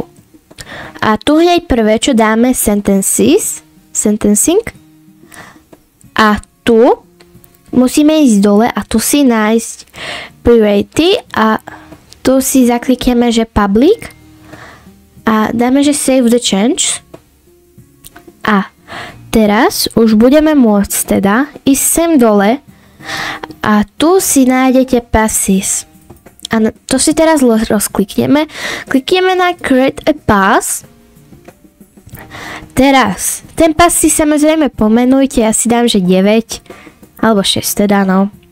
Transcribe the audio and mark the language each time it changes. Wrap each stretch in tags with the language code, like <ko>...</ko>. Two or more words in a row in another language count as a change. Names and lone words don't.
<sk>A tu hneď prvé, čo dáme, sentencing. A tu musíme ísť dole a tu si nájsť priority a tu si zaklikneme, že public a dáme, že</sk> <en>save the change.</en> <sk>A teraz už budeme môcť teda ísť sem dole a tu si nájdete passes. A to si teraz rozklikneme. Klikneme na</sk> <en>Create a Pass.</en> <sk>Teraz, ten pass si samozrejme pomenujte, ja si dám, že 9 alebo 6 teda, no.</sk>